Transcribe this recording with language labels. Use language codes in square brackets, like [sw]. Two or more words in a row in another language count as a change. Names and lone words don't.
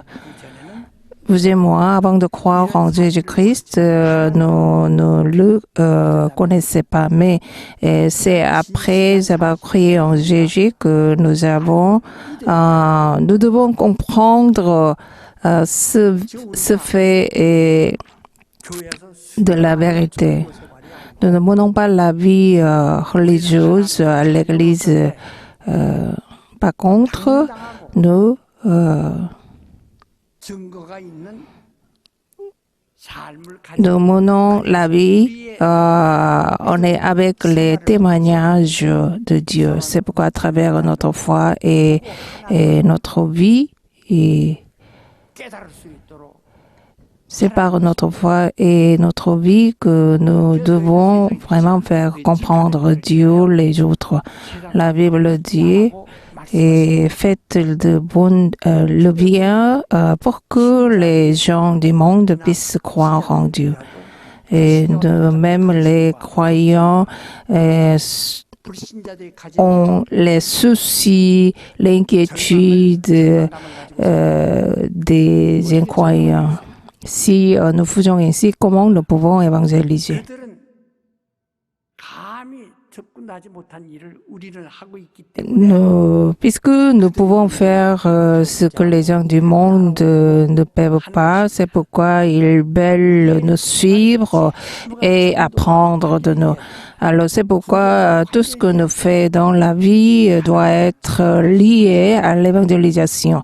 [fr] Vous et moi, avant de croire en Jésus-Christ, nous ne le connaissions pas, mais c'est après avoir cru en Jésus que nous devons comprendre ce fait de la vérité. Nous ne menons pas la vie religieuse à l'Église. Par contre, nous [ko] 증거가 있는 삶을 [fr] nous menons la vie, on est avec les témoignages de Dieu. C'est pourquoi à travers notre foi et notre vie, et [ko] 깨달을 수 있도록 [fr] c'est par notre foi et notre vie que nous devons vraiment faire comprendre Dieu les autres. La Bible dit et faites le bien pour que les gens du monde puissent croire en Dieu. Et même les croyants [ko] 불신자들이 가진 [fr] ont les soucis, l'inquiétude des incroyants. Si nous faisons ainsi, comment nous pouvons évangéliser? [ko] 그들은 감히 접근하지 못한 일을 우리는 하고 있기 때문에 [fr] Puisque nous pouvons faire ce que les gens du monde ne peuvent pas, c'est pourquoi ils veulent nous suivre et apprendre de nous. Alors c'est pourquoi tout ce que nous faisons dans la vie doit être lié à l'évangélisation.